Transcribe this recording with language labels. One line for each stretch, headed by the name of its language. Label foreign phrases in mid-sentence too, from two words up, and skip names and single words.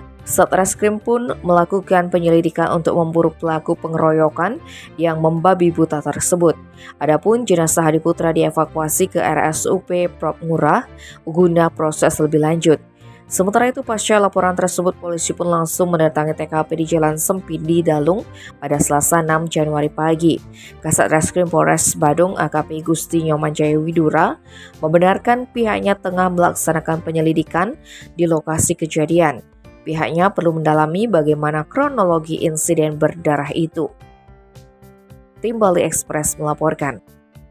Indonesian: Satreskrim pun melakukan penyelidikan untuk memburu pelaku pengeroyokan yang membabi buta tersebut. Adapun jenazah Adi Putra dievakuasi ke RSUP Prop Ngurah guna proses lebih lanjut. Sementara itu, pasca laporan tersebut, polisi pun langsung mendatangi TKP di Jalan Sempidi Dalung pada Selasa 6 Januari pagi. Kasat Reskrim Polres Badung AKP Gusti Nyoman Jaya Widura membenarkan pihaknya tengah melaksanakan penyelidikan di lokasi kejadian. Pihaknya perlu mendalami bagaimana kronologi insiden berdarah itu. Tim Bali Express melaporkan.